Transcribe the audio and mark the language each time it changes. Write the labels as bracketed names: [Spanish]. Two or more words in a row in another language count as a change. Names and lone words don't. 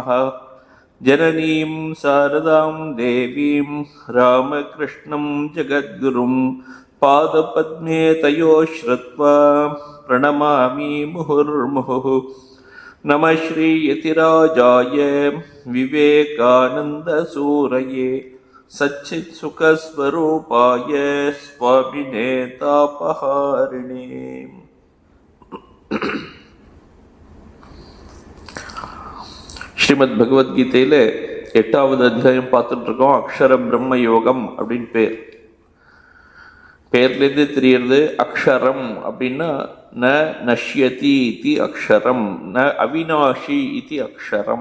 [Sanskrit] जननीं शारदां देवीं रामकृष्णं जगद्गुरुं पादपद्मे तयो श्रुत्वा प्रणमामि मुहुर्मुहुः। नमः श्रीयतिराजाय विवेकानन्दसूरये सच्चित्सुखस्वरूपाय स्वामिने तापहारिणे। [Tamil] ஸ்ரீமத் பகவத்கீதையில 8வது அத்தியாயம் பார்த்துட்டு இருக்கோம். அக்ஷர பிரம்ம யோகம் அப்படின்னு பேர்லேருந்து தெரியறது. அக்ஷரம் அப்படின்னா [Sanskrit] न नश्यति इति अक्षरम्, न अविनाशी इति अक्षरम्.